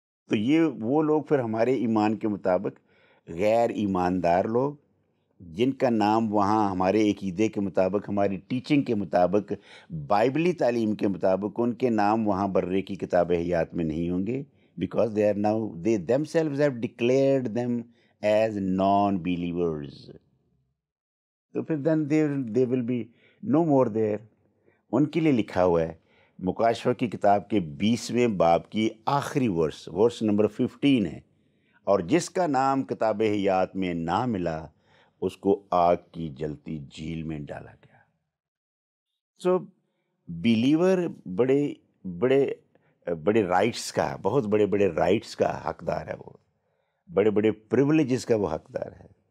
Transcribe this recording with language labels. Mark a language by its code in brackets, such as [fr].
[ur] تو یہ وہ لوگ پھر ہمارے ایمان کے مطابق غیر ایماندار لوگ، جن کا نام وہاں ہمارے عقیدے کے مطابق، ہماری ٹیچنگ کے مطابق، بائبلی تعلیم کے مطابق ان کے نام وہاں برے کی کتاب حیات میں نہیں ہوں گے، because [en] they themselves have declared them as non-believers. [ur] تو پھر [en] then they will be no more there. [ur] ان کے لیے لکھا ہوا ہے مکاشفہ کی کتاب کے 20ویں باب کی آخری ورس نمبر 15 ہے، اور جس کا نام کتاب حیات میں نہ ملا اس کو آگ کی جلتی جھیل میں ڈالا گیا. سو بیلیور بڑے بڑے بڑے رائٹس کا، بہت بڑے بڑے رائٹس کا حقدار ہے، وہ بڑے بڑے پریولیجز کا وہ حقدار ہے.